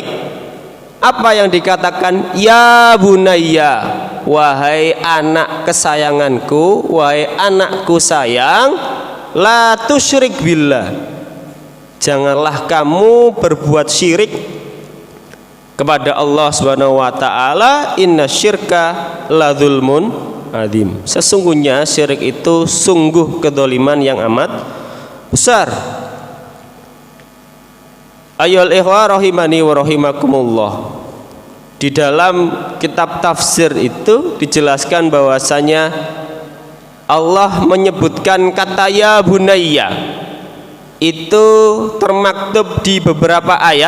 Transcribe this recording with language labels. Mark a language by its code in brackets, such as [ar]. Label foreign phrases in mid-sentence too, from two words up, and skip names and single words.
[id] Apa yang dikatakan? [ar] يا بني, [id] wahai anak kesayanganku, wahai anakku sayang, [ar] لا تشرك بالله, [id] janganlah kamu berbuat syirik kepada Allah [ar] سبحانه وتعالى. إن الشرك لظلم عظيم, [id] sesungguhnya syirik itu sungguh kedzaliman yang amat besar. [ar] أيها الإخوة رحمني ورحمكم الله, [id] di dalam kitab tafsir itu dijelaskan bahwasanya Allah menyebutkan kata [ar] يا بني [id] itu termaktub di beberapa ayat.